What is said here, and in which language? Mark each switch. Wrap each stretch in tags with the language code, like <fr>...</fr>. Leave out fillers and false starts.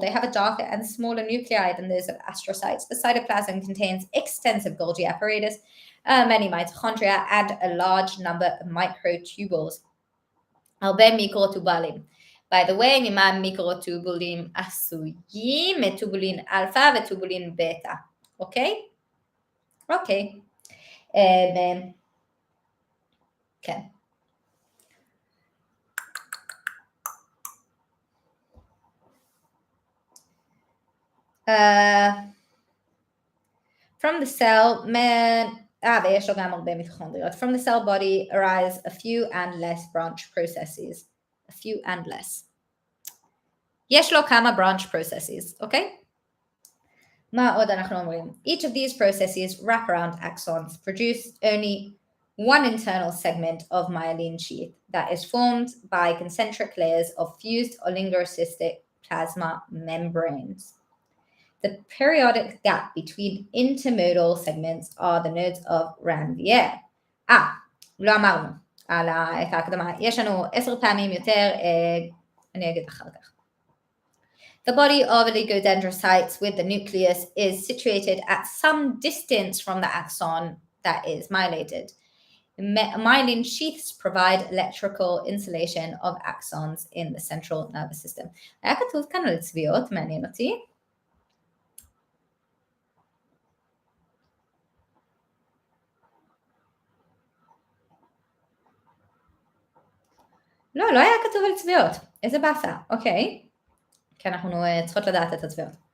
<en>They have a darker and smaller nuclei than those of astrocytes. The cytoplasm contains extensive Golgi apparatus, many mitochondria, and a large number of microtubules.</en> <he>הרבה מיקרוטובולים.</he> <en>By the way,</en> <he>ממה מיקרוטובולים עשויים? מטובולין אלפא וטובולין בטא. אוקיי? אוקיי. כן.</he> <en>From the cell,</en> <he>ויש לו גם הרבה מיטוכונדריות.</he> <en>From the cell body arise a few and less branch processes. A few and less.</en> <he>יש לו כמה branch processes, אוקיי? מה עוד אנחנו אומרים?</he> <en>Each of these processes wrap around axons, produce only one internal segment of myelin sheath that is formed by concentric layers of fused oligocystic plasma membranes. The periodic gap between intermodal segments are the nodes of Ranvier.</en> <he>לא אמרנו את ההקדמה. יש לנו 10 פעמים יותר, אני אגיד אחר כך.</he> <en>The body of oligodendrocytes with the nucleus is situated at some distance from the axon that is myelated. Myelin sheaths provide electrical insulation of axons in the central nervous system.</en> <he>היה כתוב כאן על צביעות, מעניין אותי. לא היה כתוב על צביעות. איזה באסה, אוקיי. כי אנחנו צריכות לדעת את הצביעות.</he>